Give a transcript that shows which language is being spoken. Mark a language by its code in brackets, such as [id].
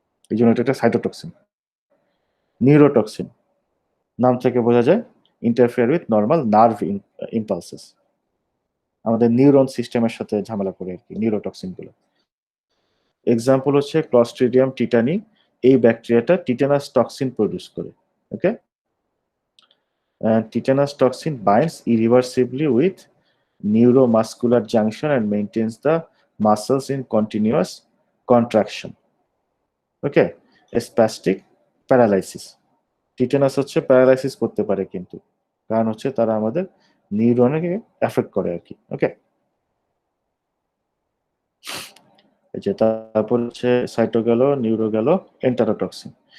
[bn] এই জন্য এটা একটা সাইটোটক্সিন। নিউরোটক্সিন নাম থেকে বোঝা যায় [en] interfere with normal nerve impulses, [bn] আমাদের নিউরন সিস্টেমের সাথে ঝামেলা করে আর কি নিউরোটক্সিন গুলো। এক্সাম্পল হচ্ছে ক্লস্ট্রিডিয়াম টিটানি, এই ব্যাকটেরিয়াটা টিটানাস টক্সিন প্রডিউস করে। [en] Okay, tetanus toxin binds irreversibly with neuromuscular junction and maintains the muscles in continuous contraction. [bn] Okay, spastic paralysis, টিটানাস হচ্ছে প্যারালাইসিস করতে পারে কিন্তু কারণ হচ্ছে তারা আমাদের নিউরনকে এফেক্ট করে আর কি। ওকে, এই যে তারপর হচ্ছে সাইটো গেল, নিউরো গেল, এন্টারোটক্সিন।